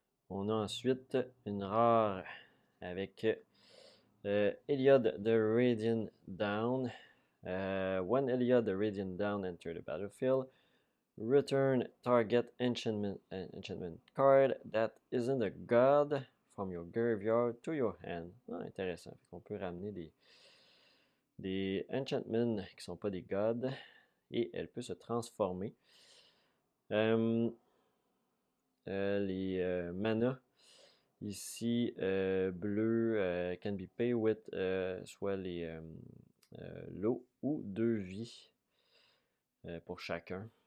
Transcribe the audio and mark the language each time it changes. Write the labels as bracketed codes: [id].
[fr] On a ensuite une rare avec Iliad the Radiant Down. [en] When Iliad the Radiant Down enter the battlefield, return target enchantment card that isn't a god from your graveyard to your hand. [fr] Ah, intéressant. On peut ramener des enchantments qui sont pas des gods et elle peut se transformer. Les mana ici bleu [en] can be paid with [fr] soit les l'eau ou 2 vies pour chacun.